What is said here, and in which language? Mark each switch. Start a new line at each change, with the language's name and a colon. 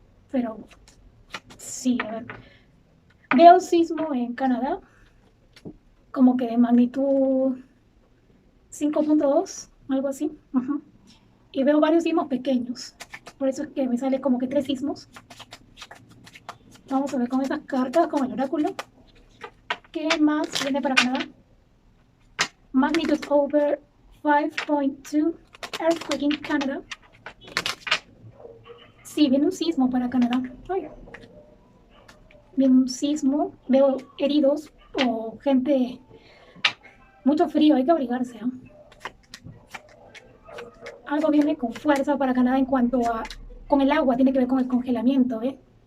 Spanish: Pero sí, a ver. Veo sismo en Canadá, como que de magnitud 5.2, algo así. Y veo varios sismos pequeños. Por eso es que me sale como que 3 sismos. Vamos a ver con estas cartas, con el oráculo. ¿Qué más viene para Canadá?
English: Magnitude over 5.2, earthquake in Canada.
Spanish: Sí, viene un sismo para Canadá. Ay, viene un sismo, veo heridos o gente, mucho frío, hay que abrigarse, ¿eh? Algo viene con fuerza para Canadá en cuanto a, con el agua, tiene que ver con el congelamiento, ¿eh?